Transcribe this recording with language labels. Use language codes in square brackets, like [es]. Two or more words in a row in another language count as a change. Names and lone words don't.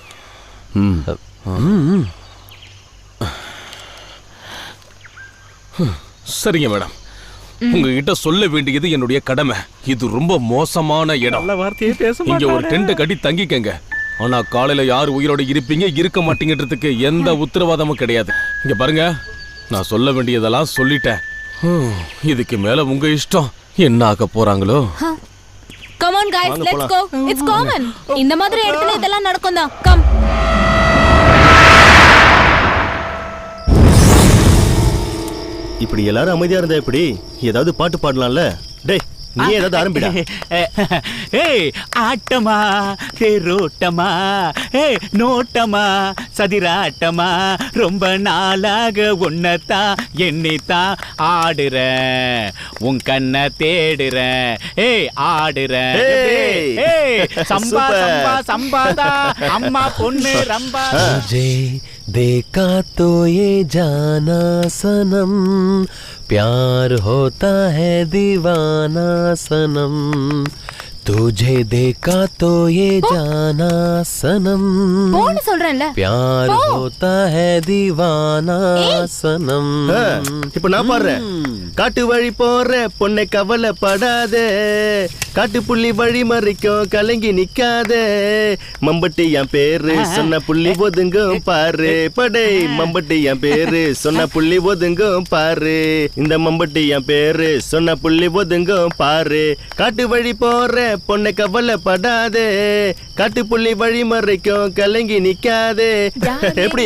[ta] சரிங்க மேடம் உங்ககிட்ட சொல்ல வேண்டியது என்னுடைய கடமை இது ரொம்ப மோசமான இடம் இங்க ஒரு டென்ட் கட்டி தங்கிக்கங்க ஆனா காலையில யார் உயிரோட இருப்பீங்க இருக்க மாட்டீங்கன்றதுக்கு எந்த உத்தரவாதமும் கிடையாது இங்க பாருங்க நான் சொல்ல வேண்டியதெல்லாம் சொல்லிட்டேன் இதுக்கு மேல உங்க இஷ்டம் என்ன ஆக போறாங்களோ [en] Come on guys, let's go. It's common. [ta] இந்த மாதிரி இடத்துல இதெல்லாம் நடக்கும் தான். [en] Come. [ta] இப்படி எல்லாரும் அமைதியா இருந்தா எப்படி ஏதாவது பாட்டு பாடலாம்ல டேய் நீ ஏதாவது ஆரம்பிடா ஏய் ஆட்டமா தேரோட்டமா ஏய் நோட்டமா சதிராட்டமா ரொம்ப நாளாக உன்னத்தான் எண்ணித்தான் ஆடுறேன் உன் கண்ணை தேடுறேன் ஏய் ஆடுறேன் ஏய் சம்பா சம்பா சம்பாதா அம்மா பொண்ணு ரம்பா [hi] देखा तो ये जाना सनम प्यार होता है दीवाना सनम तुझे देखा तो ये जाना सनम [ta] போன்னு சொல்றேன்ல [hi] प्यार होता है दीवाना सनम [ta] இப்ப நான் பாடுறேன் காட்டு வழி போற பொண்ணை கவலைப்படாதே காட்டு புள்ளி வழி மறிக்கும் கலங்கி நிக்காதே மம்பட்டி என் பேரு சொன்ன புள்ளி ஒதுங்கும் பாரு படை மம்பட்டி என் பேரு சொன்ன புள்ளி ஒதுங்கும் பாரு இந்த மம்பட்டி என் பேரு சொன்ன புள்ளி ஒதுங்கும் பாரு காட்டு வழி போற பொண்ணை கவலைப்படாதே காட்டு புள்ளி வழி மறிக்கும் கலங்கி நிக்காதே எப்படி